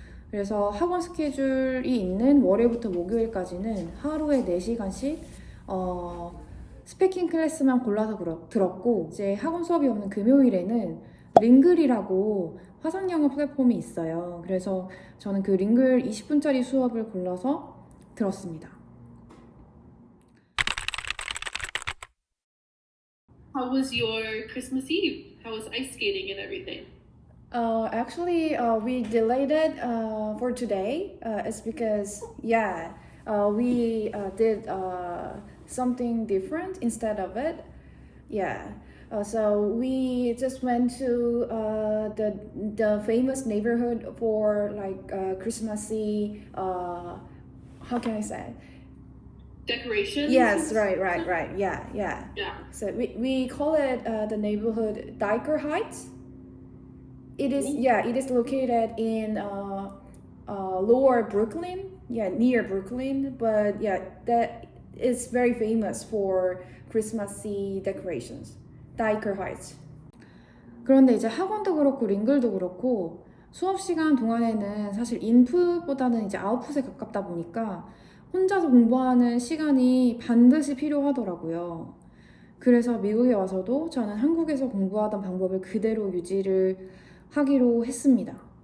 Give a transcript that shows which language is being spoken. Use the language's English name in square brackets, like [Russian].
[Korean] 그래서 학원 스케줄이 있는 월요일부터 목요일까지는 하루에 4시간씩 스피킹 클래스만 골라서 들었고, 이제 학원 수업이 없는 금요일에는 링글이라고 화상 영어 플랫폼이 있어요. 그래서 저는 그 링글 20분짜리 수업을 골라서 들었습니다. [English] How was your Christmas Eve? How was ice skating and everything? Actually, we delayed it for today. It's because, yeah, we did something different instead of it. Yeah. So we just went to the famous neighborhood for like Christmassy. How can I say? Decorations? Yes, right. Yeah. Yeah. So we call it the neighborhood Diker Heights. It is it is located in lower Brooklyn, near Brooklyn, but that is very famous for Christmassy decorations. Diker Heights. [Korean] 그런데 이제 학원도 그렇고 링글도 그렇고 수업 시간 동안에는 사실 인풋보다는 이제 아웃풋에 가깝다 보니까 혼자서 공부하는 시간이 반드시 필요하더라고요. 그래서 미국에 와서도 저는 한국에서 공부하던 방법을 그대로 유지를 하기로 했습니다.